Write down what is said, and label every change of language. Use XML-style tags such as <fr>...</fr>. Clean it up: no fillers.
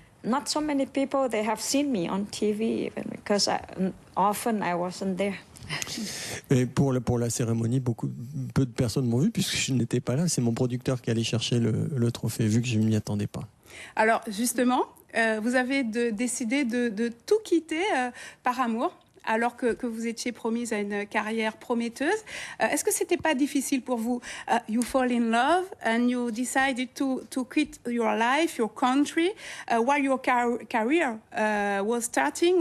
<en>Not so many people they have seen me on TV even because often I wasn't there.</en> <fr>Et pour la cérémonie, peu de personnes m'ont vu puisque je n'étais pas là. C'est mon producteur qui allait chercher le trophée, vu que je ne m'y attendais pas. Alors justement, vous avez décidé de tout quitter par amour, alors que vous étiez promise à une carrière prometteuse. Est-ce que c'était pas difficile pour vous?</fr> <en>You fall in love and you decided to quit your life, your country, while your career was starting.</en>